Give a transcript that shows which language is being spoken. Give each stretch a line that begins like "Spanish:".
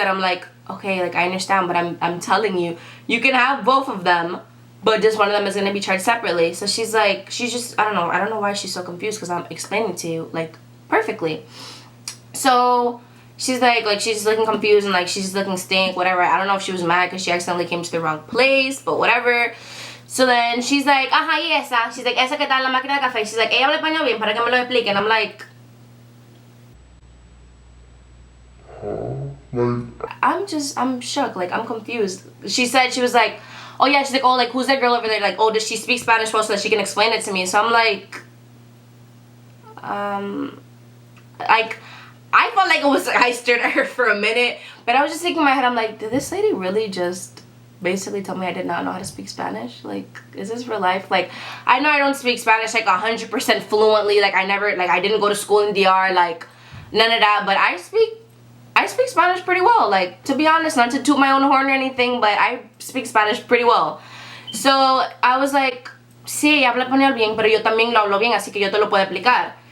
English: And I'm like, okay, like, I understand, but I'm telling you, you can have both of them, but just one of them is going to be charged separately. So she's like, she's just, I don't know why she's so confused, because I'm explaining to you, like, perfectly. So she's like she's looking confused, and, like, she's looking stink, whatever. I don't know if she was mad because she accidentally came to the wrong place, but whatever. So then she's like,
Spanish: ajá, y esa.
English: She's like,
Spanish: esa que está en la máquina de café. She's like, ella habla español bien para que me lo explique.
English: And I'm like, I'm shook, like, I'm confused. She said, she was like, oh yeah, she's like, oh, like, who's that girl over there? Like, oh, does she speak Spanish well so that she can explain it to me? So I'm like, like, I felt like it was, I stared at her for a minute, but I was just thinking in my head, I'm like, did this lady really just basically tell me I did not know how to speak Spanish? Like, is this real life? Like, I know I don't speak Spanish, like, 100% fluently, like, I didn't go to school in DR, like, none of that, but I speak Spanish pretty well, like, to be honest, not to toot my own horn or anything, but I speak Spanish pretty well. So I was like,
Spanish: sí, habla español bien, pero yo también lo hablo bien, así que yo te lo puedo explicar.